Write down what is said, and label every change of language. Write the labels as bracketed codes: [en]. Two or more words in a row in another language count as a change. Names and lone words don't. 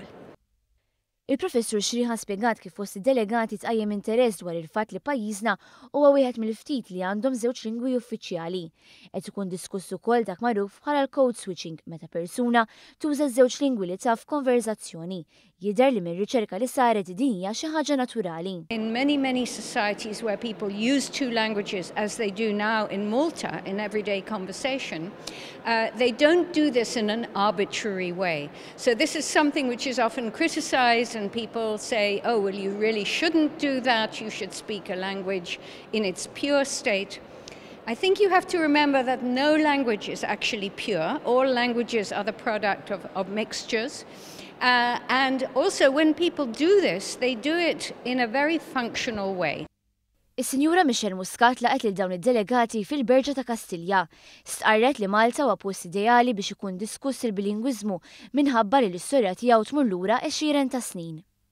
[mt] Il-professur Xriħa spjegat kif fost id-delegati tqajjem interess dwar il-fatt li pajjiżna huwa wieħed mill-ftit li għandhom żewġ lingwi uffiċjali. Qed ikun diskuss ukoll dak magħruf bħala l- [en] code switching [mt] meta persuna tuża żewġ lingwi li taf f'konverzazzjoni. Jidher li mir-riċerka li saret din hija xi ħaġa naturali. [en] In many societies where people use two languages as they do now in Malta in everyday conversation, they don't do this in an arbitrary way. So this is something which is often criticized and people say, oh, well, you really shouldn't do that. You should speak a language in its pure state. I think you have to remember that no language is actually pure. All languages are the product of mixtures. And also when people do this, they do it in a very functional way. [mt] Is-Sinjura Michelle Muscat laqet lil dawn id-delegati fil-Berġa ta' Kastilja. Stqarret li Malta huwa post ideali biex ikun diskuss il-bilingwiżmu minħabba li l-istorja tiegħu tmur lura 20 ta' snin.